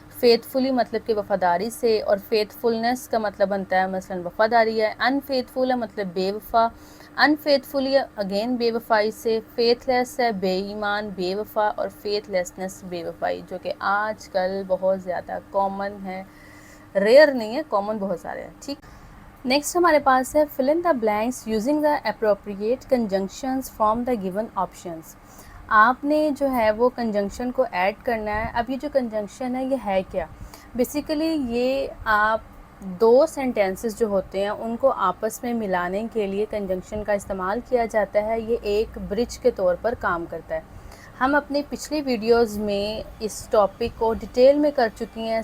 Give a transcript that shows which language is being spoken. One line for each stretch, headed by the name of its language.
Hindi: Faithfully मतलब कि वफ़ादारी से, और फेथफुलनेस का मतलब बनता है मसलन वफ़ादारी है। अनफेथफुल है मतलब बेवफ़ा। अनफेथफुली अगेन बेवफ़ाई से। फेथलेस है बेईमान, बेवफ़ा, और फेथलेसनेस बेवफ़ाई, जो कि आजकल बहुत ज़्यादा कॉमन है। रेयर नहीं है, कॉमन बहुत सारे हैं, ठीक। नेक्स्ट हमारे पास है
English: fill in the blanks using the appropriate conjunctions from the given options।
Hindi: आपने जो है वो कंजंक्शन को ऐड करना है। अब ये जो कंजंक्शन है ये है क्या? बेसिकली ये आप दो सेंटेंसेस जो होते हैं उनको आपस में मिलाने के लिए कंजंक्शन का इस्तेमाल किया जाता है। ये एक ब्रिज के तौर पर काम करता है। हम अपने पिछले वीडियोस में इस टॉपिक को डिटेल में कर चुकी हैं।